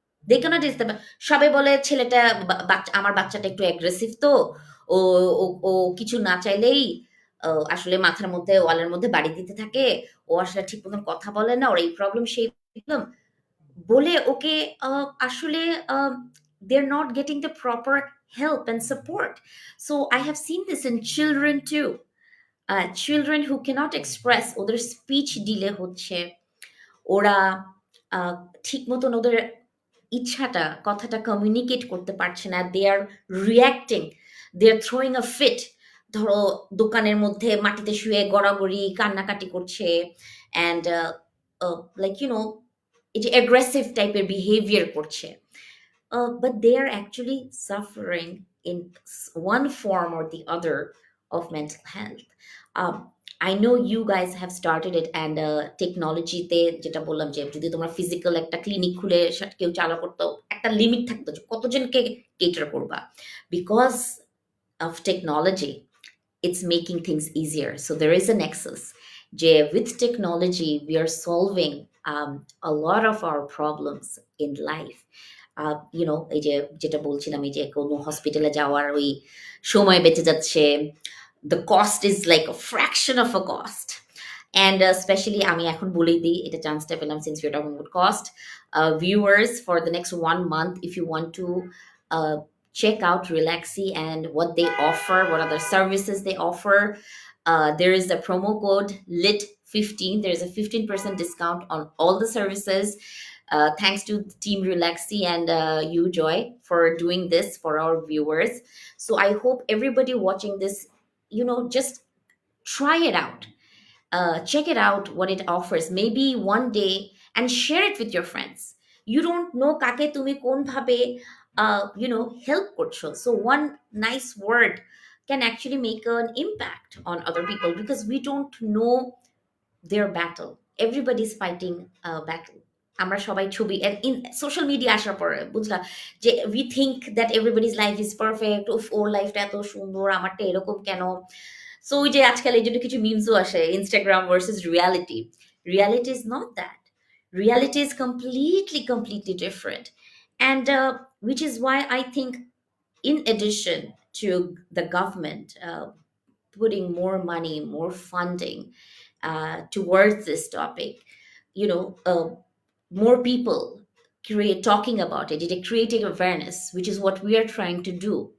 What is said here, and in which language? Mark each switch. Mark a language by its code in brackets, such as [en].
[en] they can't is the, [bn] সবাই বলে ছেলেটা আমার বাচ্চাটা একটু অ্যাগ্রেসিভ, তো ও ও ও কিছু না চাইলেই আসলে মাথার মধ্যে ওয়ালের মধ্যে বাড়ি দিতে থাকে, ও আসলে ঠিক মতন কথা বলে না, ওর এই প্রবলেম সেই প্রবলেম বলে ওকে আসলে [en] they're not getting the proper help and support. So I have seen this in children too. Children who cannot express, [bn] ওদের স্পিচ ডিলে হচ্ছে, ওরা আহ, ঠিক মতন ওদের ইচ্ছাটা কথাটা কমিউনিকেট করতে পারছে না, [en] They are reacting, they are throwing a fit. [bn] ধরো দোকানের মধ্যে মাটিতে শুয়ে গড়াগড়ি কান্নাকাটি করছে, [en] and like you know [bn] এই যে অ্যাগ্রেসিভ টাইপের বিহেভিয়ার করছে, [en] but they are actually suffering in one form or the other of mental health. I know you guys have started it, and [bn] টেকনোলজিতে যেটা বললাম যে যদি তোমরা ফিজিক্যাল একটা ক্লিনিক খুলে কেউ চালু করতো, একটা লিমিট থাকতো যে কতজনকে কেটার করবা, [en] Because of technology it's making things easier. So there is a nexus. With technology, we are solving a lot of our problems in life. [bn] এই যে যেটা বলছিলাম এই যে কোনো হসপিটালে যাওয়ার ওই সময় বেঁচে যাচ্ছে, [en] the cost is like a fraction of a cost. And especially [bn] আমি এখন বলেই দিই এটা চান্সটা পেলাম, [en] since we're talking about cost, viewers, for the next 1 month, if you want to uh, check out Relaxy and what they offer, what other services they offer, there is a promo code lit15. There's a 15% discount on all the services. Thanks to Team Relaxy and you, Joy, for doing this for our viewers. So I hope everybody watching this, just try it out. Check it out what it offers maybe one day, and share it with your friends. You don't know [bn] kake tumi kon bhabe help করছো, [en] so one nice word can actually make an impact on other people, because we don't know their battle. Everybody's fighting a battle. [bn] আমরা সবাই ছবি [en] in social media [bn] আসার পরে বুঝলা যে [en] we think that everybody's life is perfect, [bn] ওর লাইফটা এত সুন্দর, আমারটা এরকম কেন? সো ওই যে আজকাল এই জন্য কিছু মিমসও আসে, [en] Instagram versus reality. Reality is not that, reality is completely different. And which is why I think, in addition to the government putting more money, more funding towards this topic, you know uh, more people talking about it, creating awareness, which is what we are trying to do.